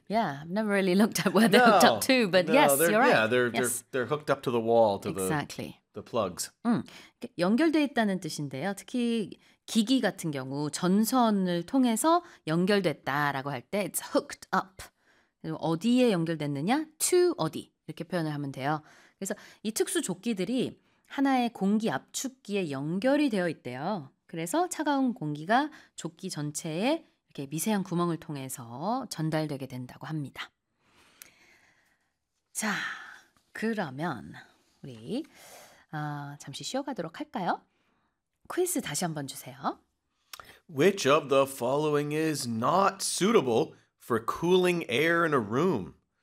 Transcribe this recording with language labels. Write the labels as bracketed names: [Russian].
[English] Yeah, I've never really looked at where they're hooked up to, but you're right. They're hooked up to the wall, to the plugs. [Korean] 연결돼 있다는 뜻인데요. 특히 기기 같은 경우 전선을 통해서 연결됐다라고 할 때 [English] it's hooked up. [Korean] 어디에 연결됐느냐? To 어디 이렇게 표현을 하면 돼요. 그래서 이 특수 조끼들이 하나의 공기 압축기에 연결이 되어 있대요. 그래서 차가운 공기가 조끼 전체에 이렇게 미세한 구멍을 통해서 전달되게 된다고 합니다. 자, 그러면 우리 잠시 쉬어가도록 할까요? 퀴즈 다시 한번 주세요. [English] Which of the following is not suitable for cooling air in a room?